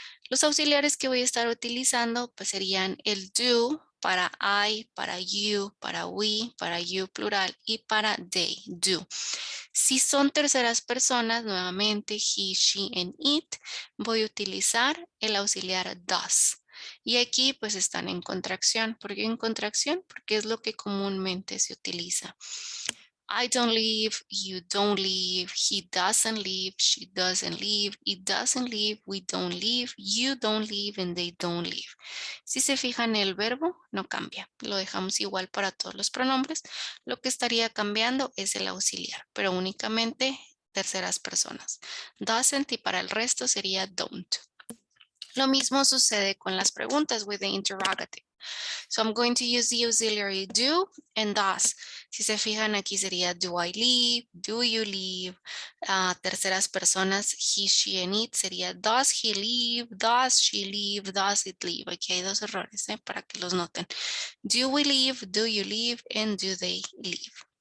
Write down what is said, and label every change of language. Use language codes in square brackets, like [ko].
[es] Los auxiliares que voy a estar utilizando pues serían el do para I, para you, para we, para you plural y para they, do. Si son terceras personas, nuevamente [en] he, she, and it, [es] voy a utilizar el auxiliar does. Y aquí pues están en contracción. ¿Por qué en contracción? Porque es lo que comúnmente se utiliza. [en] I don't leave, you don't leave, he doesn't leave, she doesn't leave, it doesn't leave, we don't leave, you don't leave, and they don't leave. [es] Si se fijan, el verbo no cambia. Lo dejamos igual para todos los pronombres. Lo que estaría cambiando es el auxiliar, pero únicamente terceras personas. Doesn't y para el resto sería don't. Lo mismo sucede con las preguntas [en] with the interrogative. So I'm going to use the auxiliary do and does. [es] Si se fijan, aquí sería [en] do I leave, do you leave. [es] Terceras personas, [en] he, she, and it [es] sería [en] does he leave, does she leave, does it leave. [es] Aquí hay 2 errores para que los noten. [en] Do we leave, do you leave, and do they leave.